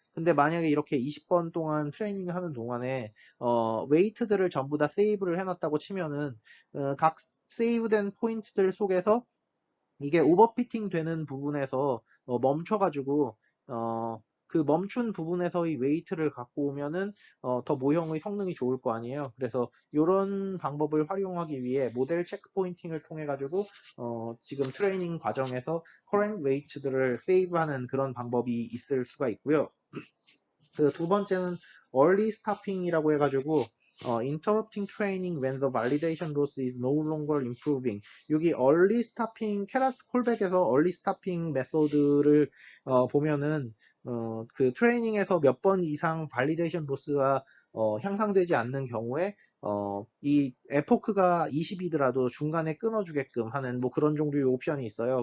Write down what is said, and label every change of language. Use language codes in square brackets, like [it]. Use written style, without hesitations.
[ko] 근데 만약에 이렇게 20번 동안 트레이닝을 하는 동안에 웨이트들을 전부 다 세이브를 해놨다고 치면은 각 세이브된 포인트들 속에서 이게 오버피팅 되는 부분에서 멈춰가지고 그 멈춘 부분에서의 웨이트를 갖고 오면은 더 모형의 성능이 좋을 거 아니에요. 그래서 이런 방법을 활용하기 위해 모델 체크 포인팅을 통해 가지고 지금 트레이닝 과정에서 커렌트 웨이트들을 세이브하는 그런 방법이 있을 수가 있고요. 그 두 번째는 early stopping이라고 해가지고 [en] interrupting training when the validation loss is no longer improving. [ko] 여기 early stopping, 케라스 콜백에서 early stopping 메소드를 보면은 그 트레이닝에서 몇 번 이상 발리데이션 로스가 향상되지 않는 경우에 이 에포크가 20이더라도 중간에 끊어주게끔 하는 뭐 그런 종류의 옵션이 있어요.